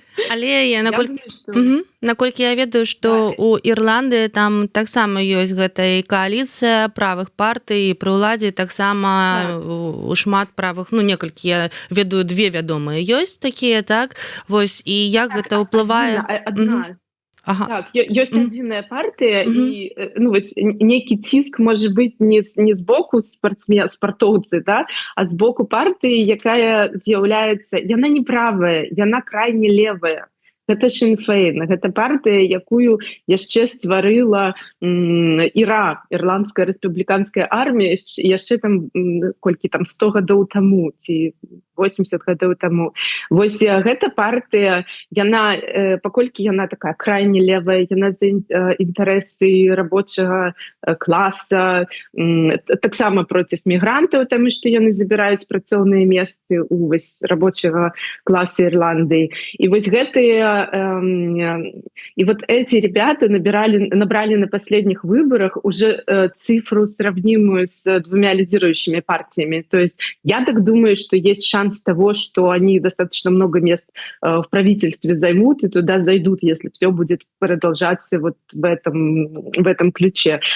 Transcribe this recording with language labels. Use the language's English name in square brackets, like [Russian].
[Belarusian] Але наколькі я ведаю, што у Ірландыі там таксама ёсць гэта і кааліцыя правых партый, і пры ўладзе таксама шмат правых, некалькі, я ведаю, две вядомыя ёсць такія, так? Вось, і як гэта ўплывае... Ага. [Russian] Так, есть единая партия, и некий ціск может быть не с боку спартоўцы, да, а с боку партии, [Belarusian] якая з'яўляецца, яна не правая, яна крайне левая. Гэта Sinn Féin, гэта партыя, якую яшчэ стварыла ІРА, Ірландская рэспубліканская армія, яшчэ там колькі там 100 гадоў таму ці 80 гадоў таму. Вось гэта партыя, яна, паколькі яна такая крайне левая, яна за інтарэсы рабочага класа, таксама проціў мігрантаў, таму што яны забіраюць працоўныя месцы у рабочага класа Ірландыі. І вось гэтыя [Russian] и вот эти ребята набрали на последних выборах уже цифру, сравнимую с двумя лидирующими партиями. То есть я так думаю, что есть шанс того, что они достаточно много мест в правительстве займут и туда зайдут, если все будет продолжаться вот в этом ключе.